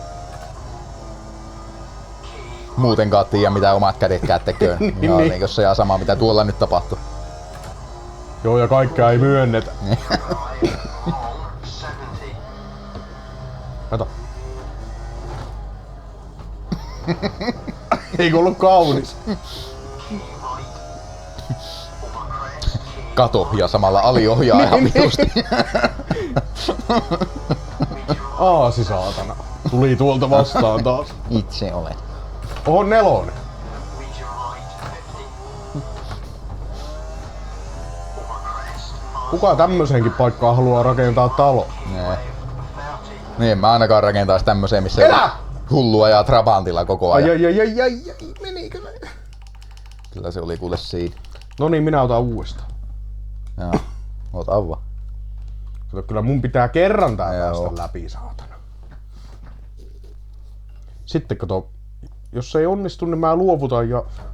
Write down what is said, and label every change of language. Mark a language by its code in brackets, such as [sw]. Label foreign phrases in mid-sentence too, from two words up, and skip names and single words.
[fi] Muutenkaan tiedä mitä omat kädetkään tekee. Ihan Niin. niin kuin se ja sama mitä tuolla nyt tapahtuu. Joo, ja kaikkea ei myönnetä. [en] Long 70. [fi] Kato. Eikö ollut kaunis? [en] Key right. Over crest. Key [fi] Kato ja samalla aliohjaa ihan vitusti. Aasi saatana. Tuli tuolta vastaan taas. Itse olet. Oho, nelonen. [en] region right 50. Over crest. Fast [fi] Kuka tämmöisenkin paikkaan haluaa rakentaa talo? Nee. 30. Niin, mä ainakaan rakentaisin tämmöiseen, missä Elä! hullu ajaa Trabantilla koko Ai ajan. ai ai ai ai, ai menikö näin? Kyllä se oli kuule siinä. No niin, minä otan uudestaan. Joo. Ota vaan. Kato, kyllä mun pitää kerran tää Joo. päästä läpi, saatana. Sitten kato, jos ei onnistu, niin mä luovutan ja...